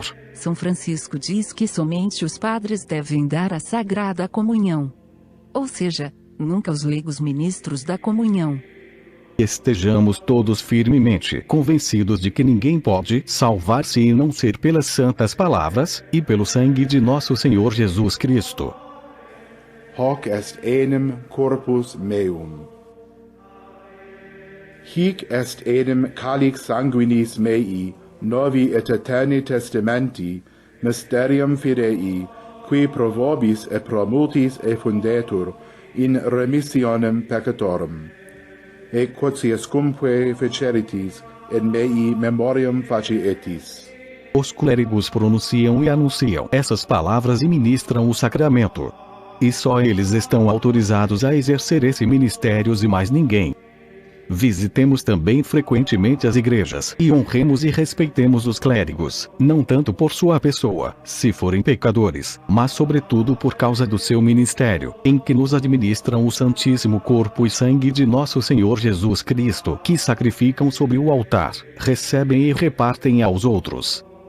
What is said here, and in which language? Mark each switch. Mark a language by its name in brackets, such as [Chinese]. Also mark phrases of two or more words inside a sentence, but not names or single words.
[Portuguese] São Francisco diz que somente os padres devem dar a Sagrada Comunhão. Ou seja, nunca os leigos ministros da comunhão. Estejamos todos firmemente convencidos de que ninguém pode salvar-se e não ser pelas santas palavras, e pelo sangue de nosso Senhor Jesus Cristo. [Latin] Hoc est enim corpus meum. Hic est enim calix sanguinis mei, novi et eterni testamenti, mysterium fidei, qui pro vobis et pro multis effundetur, in remissionem peccatorum. Et quotiescumque feceritis, et mei memoriam facietis. [Portuguese] Os clérigos pronunciam e anunciam essas palavras e ministram o sacramento. E só eles estão autorizados a exercer esse ministério e mais ninguém. Visitemos também frequentemente as igrejas e honremos e respeitemos os clérigos, não tanto por sua pessoa, se forem pecadores, mas sobretudo por causa do seu ministério, em que nos administram o santíssimo corpo e sangue de nosso Senhor Jesus Cristo, que sacrificam sobre o altar, recebem e repartem aos outros.